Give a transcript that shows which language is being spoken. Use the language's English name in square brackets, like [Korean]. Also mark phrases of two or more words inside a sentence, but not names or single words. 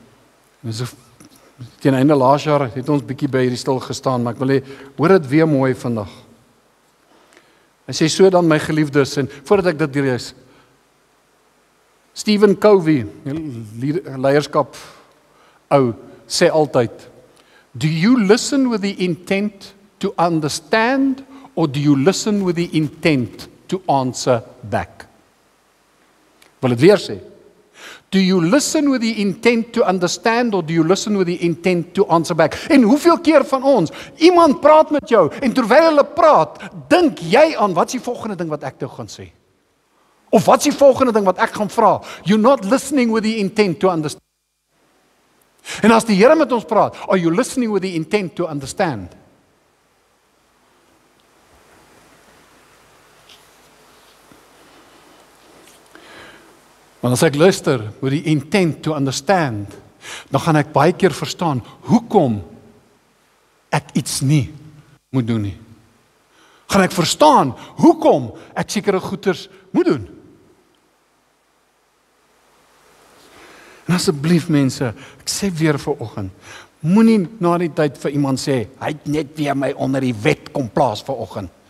[Afrikaans] Teen einde laas jaar het ons bietjie by hierdie stil gestaan, maar ek wil hê, hoor dit weer mooi vandag. Hy sê, so dan my geliefdes, en voordat ek dit lees, Stephen Covey, leierskap ou, sê altyd, [English] do you listen with the intent to understand, or do you listen with the intent to answer back? [Afrikaans] Wil dit weer sê, [English] do you listen with the intent to understand, or do you listen with the intent to answer back? [Afrikaans] En hoeveel keer van ons, iemand praat met jou, en terwyl hulle praat, dink jy aan, wat is die volgende ding wat ek nou gaan sê? Of wat is die volgende ding wat ek gaan vra? [English] You're not listening with the intent to understand. [Afrikaans] En as die Here met ons praat, [English] are you listening with the intent to understand? [Afrikaans] Want as ek luister [English] with the intent to understand, [Afrikaans] dan gaan ek baie keer verstaan, hoekom ek iets nie moet doen nie. Gaan ek verstaan, hoekom ek sekere goeders moet doen. En asseblief mense, ek sê weer vanoggend, moenie na die tyd vir iemand sê, hy het net weer my onder die wet kom plaas vanoggend.